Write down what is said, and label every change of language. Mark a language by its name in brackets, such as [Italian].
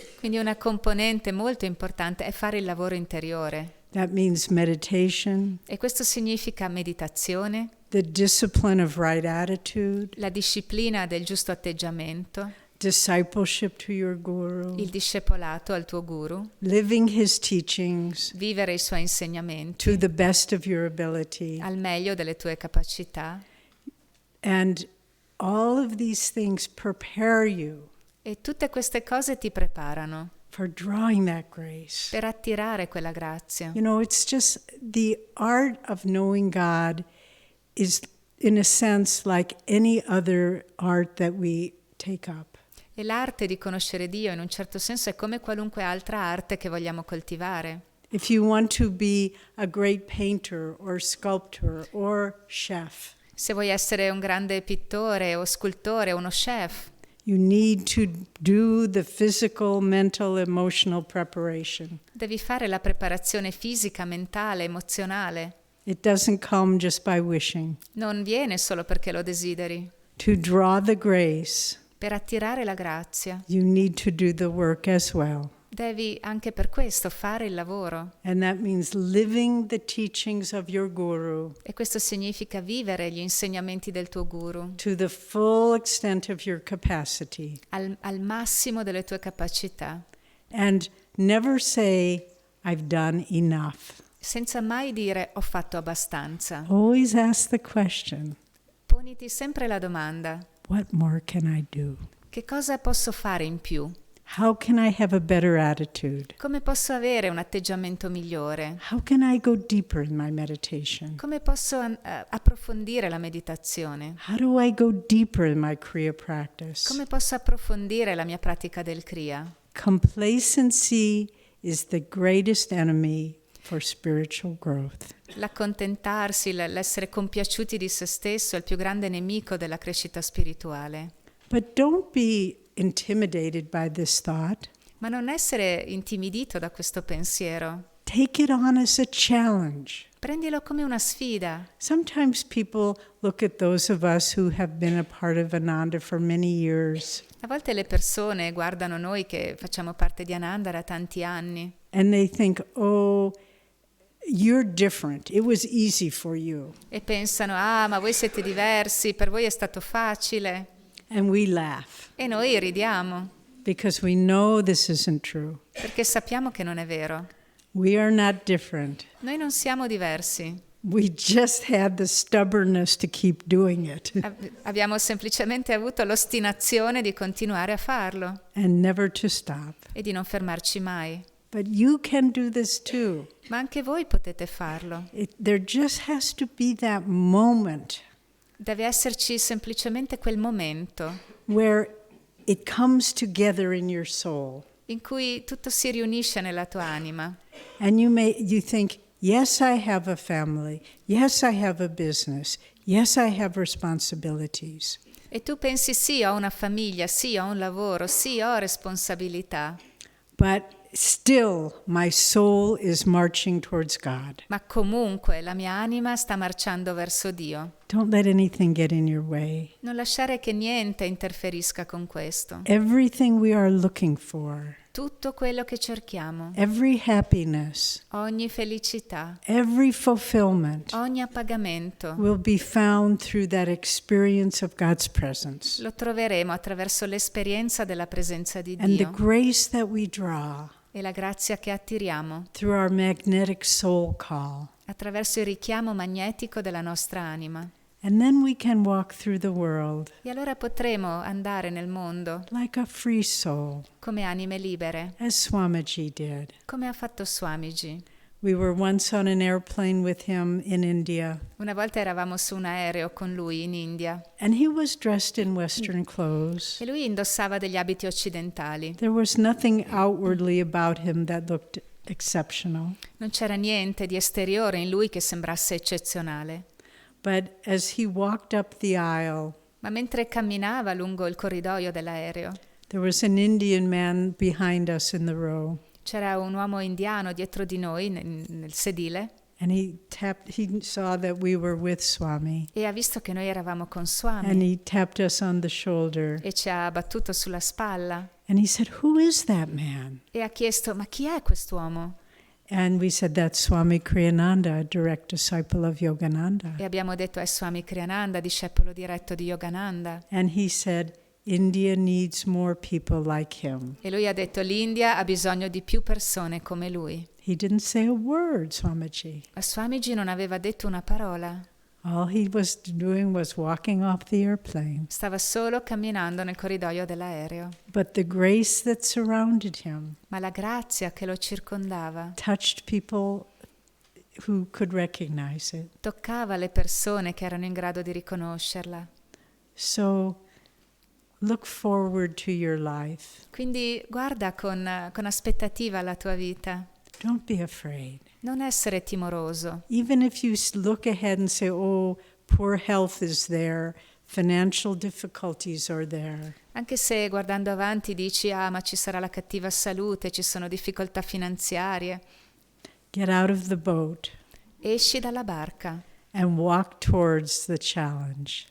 [Italian] Quindi una componente molto importante è fare il lavoro interiore. [English] That means meditation, [Italian] E questo significa meditazione, [English] the discipline of right attitude, [Italian] la disciplina del giusto atteggiamento, [English] discipleship to your guru, [Italian] il discepolato al tuo guru, [English] living his teachings [Italian] vivere i suoi insegnamenti [English] to the best of your ability. [Italian] al meglio delle tue capacità. [English] And all of these things prepare you [Italian] E tutte queste cose ti preparano [English] for drawing that grace. [Italian] per attirare quella grazia. [English] You know, it's just the art of knowing God is, in a sense, like any other art that we take up. [Italian] E l'arte di conoscere Dio in un certo senso è come qualunque altra arte che vogliamo coltivare. [English] If you want to be a great painter or sculptor or chef, [Italian] Se vuoi essere un grande pittore o scultore o uno chef, [English] you need to do the physical, mental, emotional preparation. [Italian] devi fare la preparazione fisica, mentale, emozionale. [English] It doesn't come just by wishing. [Italian] Non viene solo perché lo desideri. [English] To draw the grace, [Italian] Per attirare la grazia, [English] you need to do the work as well. [Italian] devi anche per questo fare il lavoro. [English] And that means living the teachings of your guru [Italian] E questo significa vivere gli insegnamenti del tuo guru [English] to the full extent of your capacity. [Italian] al massimo delle tue capacità, [English] And never say, I've done enough. [Italian] senza mai dire ho fatto abbastanza. [English] Always ask the question, [Italian] Poniti sempre la domanda: [English] what more can I do? [Italian] che cosa posso fare in più? [English] How can I have a better attitude? [Italian] Come posso avere un atteggiamento migliore? [English] How can I go deeper in my meditation? [Italian] Come posso approfondire la meditazione? [English] How do I go deeper in my Kriya practice? [Italian] Come posso approfondire la mia pratica del Kriya? [English] Complacency is the greatest enemy for spiritual growth. [Italian] L'accontentarsi, l'essere compiaciuti di se stesso è il più grande nemico della crescita spirituale. [English] But don't be intimidated by this thought. [Italian] Ma non essere intimidito da questo pensiero. [English] Take it on as a challenge. [Italian] Prendilo come una sfida. [English] Sometimes people look at those of us who have been a part of Ananda for many years [Italian] A volte le persone guardano noi che facciamo parte di Ananda da tanti anni [English] and they think, oh, you're different. It was easy for you. [Italian] e pensano: ah, ma voi siete diversi, per voi è stato facile. [English] And we laugh [Italian] E noi ridiamo, [English] because we know this isn't true. [Italian] perché sappiamo che non è vero. [English] We are not different. [Italian] Noi non siamo diversi. [English] We just had the stubbornness to keep doing it [Italian] Abbiamo semplicemente avuto l'ostinazione di continuare a farlo [English] and never to stop. [Italian] e di non fermarci mai. [English] But you can do this too. [Italian] Ma anche voi potete farlo. [English] There just has to be that moment [Italian] Deve esserci semplicemente quel momento [English] where it comes together in your soul. [Italian] in cui tutto si riunisce nella tua anima. [English] And you think, yes, I have a family. Yes, I have a business. Yes, I have responsibilities. [Italian] E tu pensi: sì, ho una famiglia, sì, ho un lavoro, sì, ho responsabilità, [English] But still, my soul is marching towards God. [Italian] ma comunque la mia anima sta marciando verso Dio. [English] Don't let anything get in your way. [Italian] Non lasciare che niente interferisca con questo. [English] Everything we are looking for, [Italian] Tutto quello che cerchiamo, [English] every happiness, [Italian] ogni felicità, [English] every fulfillment [Italian] ogni appagamento, [English] will be found through that experience of God's presence. [Italian] lo troveremo attraverso l'esperienza della presenza di [English] And the [Italian] Dio [English] grace that we draw [Italian] e la grazia che attiriamo [English] through our magnetic soul call. [Italian] attraverso il richiamo magnetico della nostra anima. [English] And then we can walk through the world [Italian] E allora potremo andare nel mondo [English] like a free soul, [Italian] come anime libere, [English] as Swamiji did. [Italian] come ha fatto Swamiji. [English] We were once on an airplane with him in India, [Italian] Una volta eravamo su un aereo con lui in India [English] and he was dressed in Western clothes. [Italian] e lui indossava degli abiti occidentali. [English] There was nothing outwardly about him that looked exceptional. [Italian] Non c'era niente di esteriore in lui che sembrasse eccezionale. [English] But as he walked up the aisle, [Italian] Ma mentre camminava lungo il corridoio dell'aereo, [English] There was an Indian man behind us in the row, [Italian] C'era un uomo indiano dietro di noi nel sedile [English] and he saw that we were with Swami, [Italian] e ha visto che noi eravamo con [English] and [Italian] Swami [English] he tapped us on the shoulder, [Italian] e ci ha battuto sulla spalla [English] and he said, "Who is that man?" [Italian] e ha chiesto: ma chi è quest'uomo? [English] And we said, "That's Swami Kriyananda, a direct disciple of Yogananda." [Italian] E abbiamo detto: è Swami Kriyananda, discepolo diretto di Yogananda. [English] And he said, "India needs more people like him." [Italian] E lui ha detto: l'India ha bisogno di più persone come lui. [English] He didn't say a word, Swamiji. [Italian] Ma Swamiji non aveva detto una parola, [English] All he was doing was walking off the airplane. [Italian] stava solo camminando nel corridoio dell'aereo. [English] But the grace that surrounded him [Italian] Ma la grazia che lo circondava [English] touched people who could recognize it. [Italian] toccava le persone che erano in grado di riconoscerla. [English] So look forward to your life. [Italian] Quindi guarda con aspettativa alla tua vita. [English] Don't be afraid. [Italian] Non essere timoroso. [English] Even if you look ahead and say, "Oh, poor health is there, financial difficulties are there." [Italian] Anche se guardando avanti dici: ah, ma ci sarà la cattiva salute, ci sono difficoltà finanziarie. [English] Get out of the boat [Italian] Esci dalla barca [English] and walk towards the challenge.